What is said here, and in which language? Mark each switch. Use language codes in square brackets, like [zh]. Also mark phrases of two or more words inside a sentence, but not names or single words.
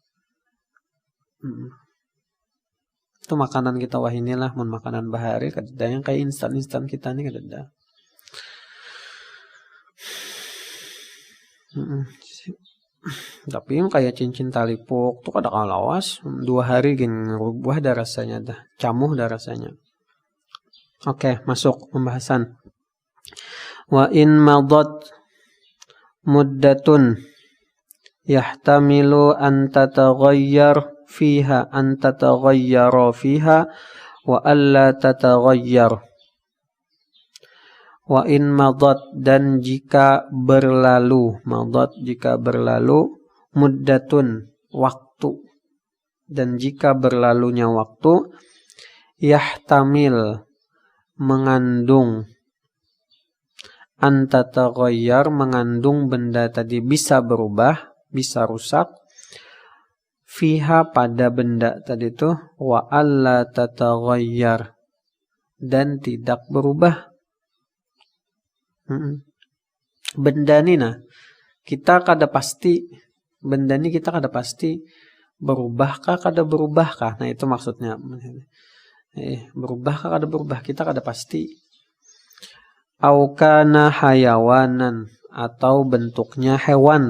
[bjn] Itu makanan kita wah inilah mun makanan bahari kada yang kayak instan-instan kita nih kada ada. Tapi yang kayak cincin talipuk tuh kada kalawas 2 hari gini rubah dah rasanya dah, camuh dah rasanya. [id] Oke, masuk pembahasan. [ar] وإن مضت مدة يحتمل أن تتغير فيها وألا تتغير. وإن مضت [id] dan jika berlalu, madat jika berlalu, muddatun waktu, dan jika berlalunya waktu, yahtamil mengandung, antataghayyar mengandung benda tadi bisa berubah, bisa rusak, fiha pada benda tadi itu, [ar] وألا تتغير [id] dan tidak berubah. [bjn] Benda ni nah kita kada pasti, benda ni kita kada pasti berubahkah kada berubahkah. Nah itu maksudnya berubahkah kada berubah, kita kada pasti. [ar] أو كان حيوانا [id] atau bentuknya hewan.